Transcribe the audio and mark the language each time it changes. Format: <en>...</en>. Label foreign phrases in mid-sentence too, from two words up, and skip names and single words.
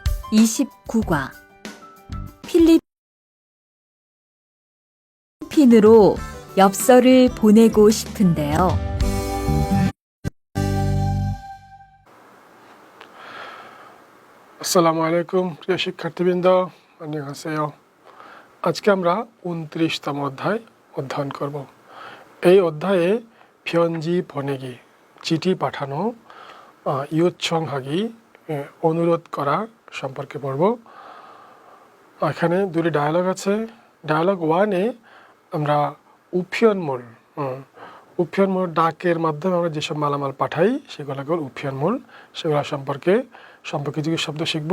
<ko>29과 필리핀으로 엽서를 보내고 싶은데요.</ko> <bn>আসসালামু আলাইকুম প্রিয় শিক্ষার্থীবৃন্দ, 안녕하세요। আজকে আমরা 29তম অধ্যায় অধ্যয়ন করব। এই অধ্যায়ে</bn> <ko>편지 보내기,</ko> <bn>চিঠি পাঠানো, 요청하기, অনুরোধ করা সম্পর্কে পড়ব। এখানে দুটি ডায়ালগ আছে। ডায়ালগ 1-এ আমরা উপিয়নমূল ডাকের মাধ্যমে আমরা যেসব মালামাল পাঠাই সেগুলোকে উপিয়নমূল, সেগুলো সম্পর্কিত শব্দ শিখব।</bn>